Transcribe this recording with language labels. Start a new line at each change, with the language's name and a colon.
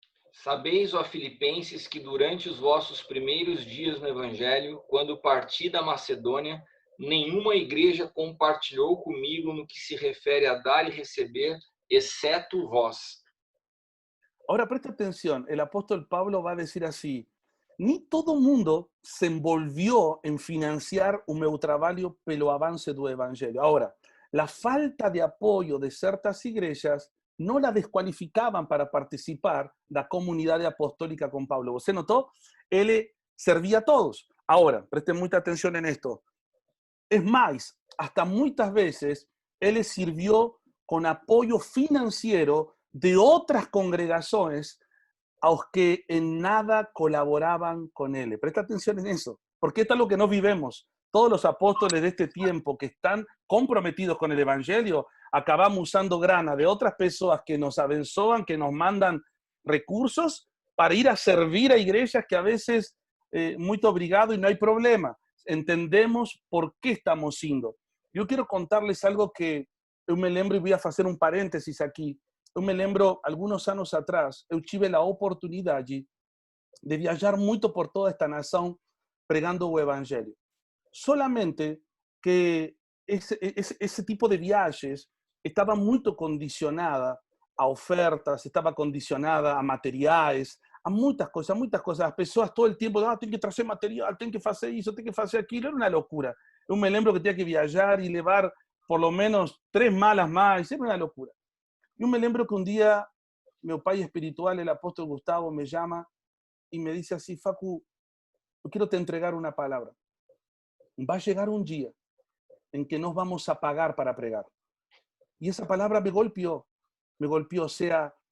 Portuguese: Sabeis, ó Filipenses, que durante os vossos primeiros dias no Evangelho, quando parti da Macedônia, nenhuma igreja compartilhou comigo no que se refere a dar e receber, exceto vós.
Spanish: Ahora presta atención, el apóstol Pablo va a decir así, ni todo mundo se envolvió en financiar un
Portuguese: meu trabalho pelo
Spanish: avance do evangelio. Ahora, la falta de apoyo de ciertas iglesias no la descualificaban para participar la comunidad apostólica con Pablo. ¿Você notó? Él servía a todos. Ahora, presten mucha atención en esto. Es más, hasta muchas veces él sirvió con apoyo financiero de otras congregaciones a los que en nada colaboraban con él. Presta atención en eso, porque esto es lo que no vivimos. Todos los apóstoles de este tiempo que están comprometidos con el evangelio, acabamos usando grana de otras personas que nos abençoan, que nos mandan recursos para ir a servir a iglesias que a veces muy obrigado y no hay problema. Entendemos por qué estamos siendo. Yo quiero contarles algo que yo me lembro y voy a hacer un paréntesis aquí.
Portuguese: Eu me lembro,
Spanish: algunos años atrás,
Portuguese: eu tive a oportunidade de viajar muito por toda esta nação pregando o evangelho. Solamente que esse tipo de viagens estava muito condicionada a ofertas, estava condicionada a materiais, a muitas coisas, muitas coisas. As pessoas todo o tempo, tem que trazer material, tem que fazer isso, tem que fazer aquilo. Era uma loucura. Eu me lembro que tinha que viajar e levar
Spanish: por lo menos
Portuguese: 3 malas mais. Era uma loucura.
Spanish: Yo me lembro que un día mi padre espiritual, el apóstol Gustavo, me llama y me dice así, Facu, yo quiero te entregar una palabra. Va a llegar un día en que nos vamos a pagar para pregar. Y esa palabra me golpeó, o sea,